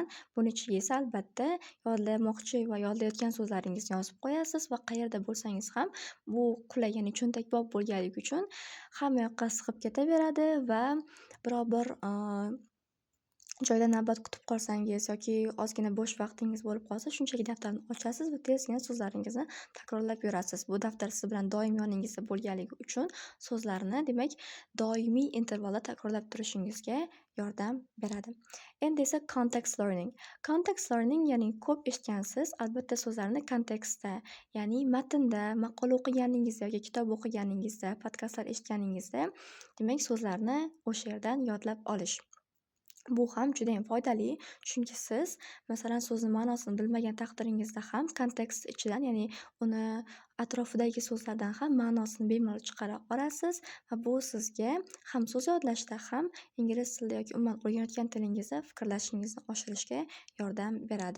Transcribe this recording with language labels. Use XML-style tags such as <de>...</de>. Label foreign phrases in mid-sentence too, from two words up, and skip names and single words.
<uz>Buning ichiga esa albatta yodlamoqchi va yodlayotgan so'zlaringizni yozib qo'yasiz va qayerda bo'lsangiz ham bu qulay, ya'ni cho'ntakbop bo'lganligi uchun hamma yoqqa sig'ib ketaveradi va biror bir joyda navbat kutib qolsangiz yoki ozgina bo'sh vaqtingiz bo'lib qolsa, shunchaki daftarni ochasiz va tezgina so'zlaringizni takrorlab yurasiz. Bu daftar siz bilan doim yoningizda bo'lganligi uchun so'zlarni demak doimiy intervalda takrorlab turishingizga yordam beradi. Endi esa</uz> <en>context learning. Context learning,</en> <uz>ya'ni ko'p eshitgansiz, albatta so'zlarni kontekstda, ya'ni matnda, maqola o'qiganingizda yoki kitob o'qiganingizda, podkastlar eshitganingizda, demak so'zlarni o'sha yerdan yodlab olish. Bu ham juda ham foydali, chunki siz masalan so'zni ma'nosini bilmagan taqdiringizda ham kontekst ichidan, ya'ni uni atrofidagi so'zlardan ham ma'nosini bemalol chiqara olasiz va bu sizga ham so'z yodlashda ham ingliz tilida yoki umuman o'rganayotgan tilingizda fikrlashingizni oshirishga yordam beradi.</uz>